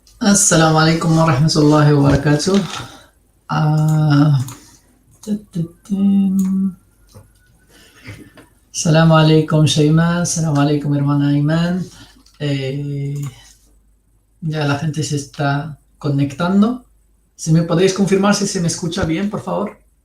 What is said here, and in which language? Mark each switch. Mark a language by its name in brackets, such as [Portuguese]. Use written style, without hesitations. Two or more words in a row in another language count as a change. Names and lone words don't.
[Arabic] السلام عليكم ورحمة الله وبركاته. Uh, السلام عليكم Shaima, السلام عليكم hermana Iman. [Spanish] Eh, ya la gente se está conectando. Si me podéis confirmar si se me escucha bien, por favor.